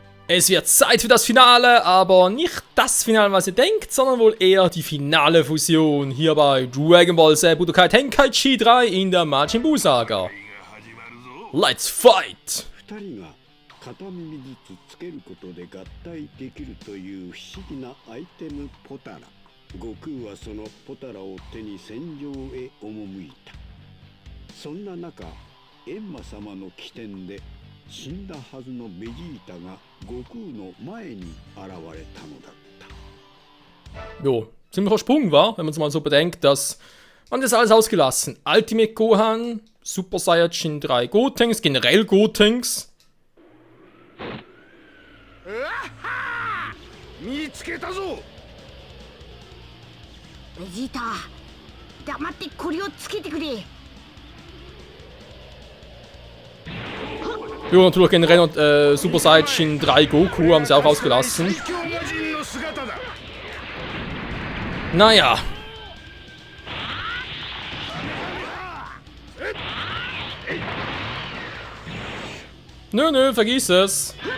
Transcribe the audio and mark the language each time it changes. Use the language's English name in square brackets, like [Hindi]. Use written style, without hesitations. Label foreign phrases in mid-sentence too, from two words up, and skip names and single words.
[German] Es wird Zeit für das Finale, aber nicht das Finale, was ihr denkt, sondern wohl eher die finale Fusion hier bei Dragon Ball Z Budokai Tenkaichi 3 in der Majin Buu Saga. [English] Let's fight! [Japanese] 片耳ずつつけることで合体できるという不思議なアイテムポタラ。悟空はそのポタラを手に戦場へ赴いた。そんな中、閻魔様の起点で死んだはずのベジータが悟空の前に現れたのだった。 [German] Jo, ziemlicher Sprung war, wenn man es mal so bedenkt, dass man das alles ausgelassen. Ultimate Gohan, Super Saiyajin 3 Gotenks, generell Gotenks. [Japanese] 見つけたぞ。ベジータ、黙ってこれをつけてくれ。 [German] Ja, natürlich generell noch Super Saiyajin 3 Goku haben sie auch ausgelassen. Naja. Nö, vergiss es.